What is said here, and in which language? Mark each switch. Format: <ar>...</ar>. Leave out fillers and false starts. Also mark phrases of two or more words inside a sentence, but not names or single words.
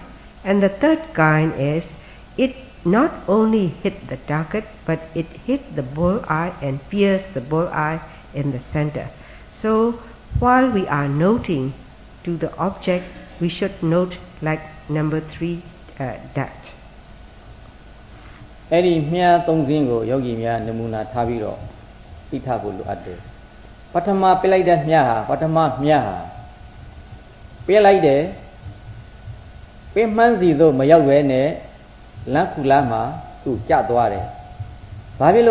<en>And the third kind is it not only hit the target but it hit the bullseye and pierced the bullseye in the center. So while we are noting to the object, we should note like number 3 that.</en> <my>အဲ့ဒီမြားသုံးစင်းကိုယောဂီများနမူနာထားပြီးတော့သိထားဖို့လိုအပ်တယ်ပထမပြလိုက်တဲ့မြားဟာပထမမြားဟာပြလိုက်တယ်ပြမှန်းစီသို့မရောက်ပဲနဲ့လမ်းခုလားမှာသူ့ကျသွားတယ်ဘာဖြစ်</my>